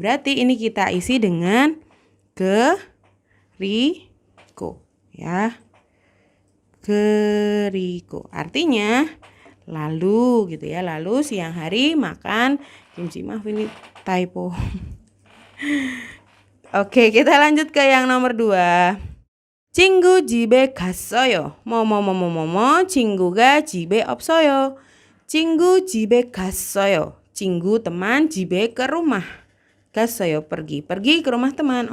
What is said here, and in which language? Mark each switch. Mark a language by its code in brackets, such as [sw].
[id] Berarti ini kita isi dengan 그리고 ya. 그리고 artinya lalu gitu ya. Lalu siang hari makan kimchi. Maaf ini typo. Oke, kita lanjut ke yang nomor 2. [ko] 친구 집에 갔어요. 뭐뭐뭐뭐뭐 친구가 집에 없어요. 친구 집에 갔어요. [id] 친구 teman, [ko] 집에 [id] ke rumah. [ko] 갔어요 [id] pergi ke rumah teman.